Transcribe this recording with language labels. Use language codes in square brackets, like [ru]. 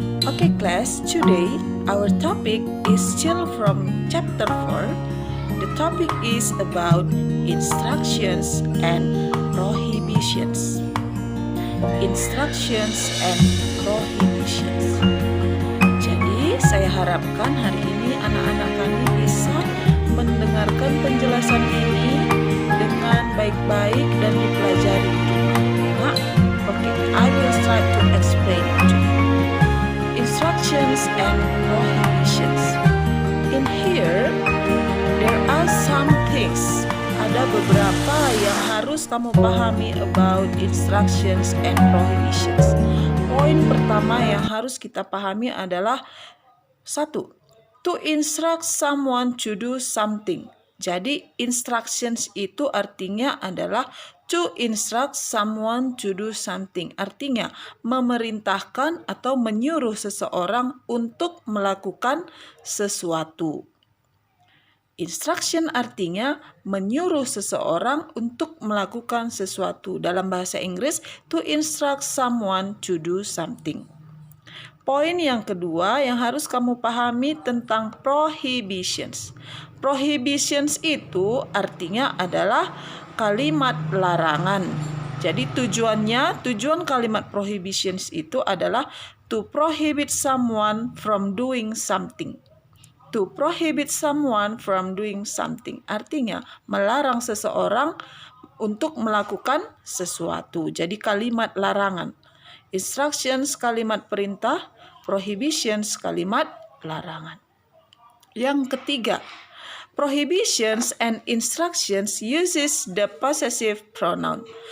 [en] Okay class, today our topic is still from chapter 4. The topic is about instructions and prohibitions. Instructions and prohibitions. [id] Jadi, saya harapkan hari ini anak-anak kami bisa mendengarkan penjelasan ini dengan baik-baik dan dipelajari. [en] Nah, okay, I will try to explain it to you. Instructions and prohibitions. In here, there are some things. [id] Ada beberapa yang harus kamu pahami [en] about instructions and prohibitions. [id] Poin pertama yang harus kita pahami adalah 1. [en] To instruct someone to do something. [id] Jadi instructions itu artinya adalah [en] to instruct someone to do something. [id] Artinya memerintahkan atau menyuruh seseorang untuk melakukan sesuatu. Instruction artinya menyuruh seseorang untuk melakukan sesuatu. Dalam bahasa Inggris, [en] to instruct someone to do something. [id] Poin yang kedua yang harus kamu pahami tentang prohibitions. Prohibitions itu artinya adalah kalimat larangan. Jadi tujuan kalimat prohibitions itu adalah [en] to prohibit someone from doing something. To prohibit someone from doing something. [id] Artinya melarang seseorang untuk melakukan sesuatu. Jadi kalimat larangan. Instructions kalimat perintah, prohibitions kalimat larangan. Yang ketiga, [en] prohibitions and instructions uses the possessive pronoun.